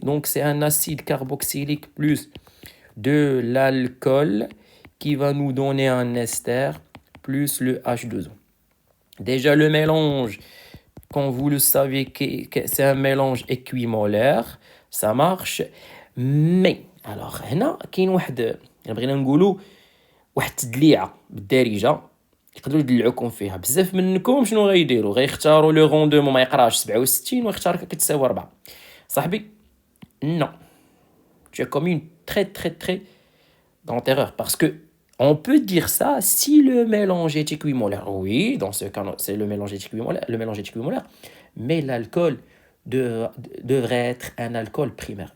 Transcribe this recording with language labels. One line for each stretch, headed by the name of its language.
French: Donc c'est un acide carboxylique plus de l'alcool qui va nous donner un ester plus le H2O. Déjà le mélange, comme vous le savez, c'est un mélange équimolaire, ça marche. Mais alors
Arabic: هنا كاين واحد بغينا نقولوا واحد التدليعه بالدارجه يقدروا يدلعوكم فيها. بزاف منكم شنو غيديروا؟ غيختاروا
French: لو روندومون
Arabic: ما يقراش 67 ويختار كتساوي 4.
French: صاحبي non, tu as commis une très grande erreur, parce que on peut dire ça si le mélange est équimolaire. Oui, dans ce cas, c'est le mélange est équimolaire, mais l'alcool devrait être un alcool primaire.